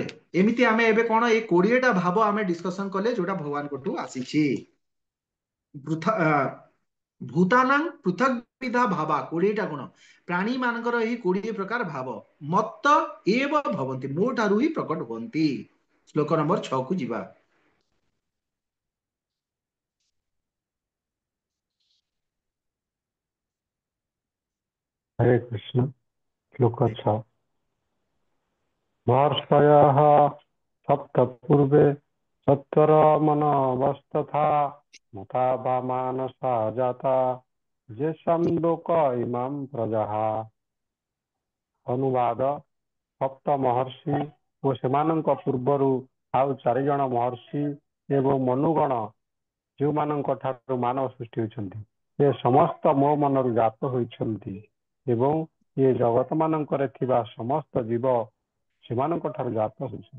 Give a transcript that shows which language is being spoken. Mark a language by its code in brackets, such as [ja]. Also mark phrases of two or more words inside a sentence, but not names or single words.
[or] ଏମିତି ଆମେ ଏବେ କଣ ଏଇ 20ଟା ଭାବ ଆମେ ଡିସ୍କସନ କଲେ ଯୋଉଟା ଭଗବାନଙ୍କଠୁ ଆସିଛି। [sa] ଭୂତାନାଂ ପୃଥକ୍ ବିଧା ଭାବା, [or] 20ଟା ଗୁଣ। ପ୍ରାଣୀ ମାନଙ୍କର ଏହି 20 ପ୍ରକାର ଭାବ [sa] ମତ୍ତ ଏବ ଭବନ୍ତି, [or] ମୋ ଠାରୁ ହିଁ ପ୍ରକଟ ହୁଅନ୍ତି। ଶ୍ଲୋକ ନମ୍ବର 6କୁ ଯିବା। [sa] हरे कृष्ण। श्लोक 6। महर्षयः सप्त पूर्वे सत्वरमनवस्तथा मता वा मानसा जाता येषां लोक इमां प्रजाः। अनुवाद। सप्त महर्षि [or] ଓ ସେମାନଙ୍କ ପୂର୍ବରୁ ଆଉ 4 ଜଣ ମହର୍ଷି ଏବଂ ମନୁଗଣ ଯେଉଁମାନଙ୍କ ଠାରୁ ମାନବ ସୃଷ୍ଟି ହୋଇଛନ୍ତି, ସେ ସମସ୍ତ ମୋ ମନରୁ ଜାତ ହୋଇଛନ୍ତି ଏବଂ ଏ ଜଗତ ମାନଙ୍କରେ ଥିବା ସମସ୍ତ ଜୀବ ସେମାନଙ୍କ ଠାରୁ ଜାତ ହୋଇଛନ୍ତି।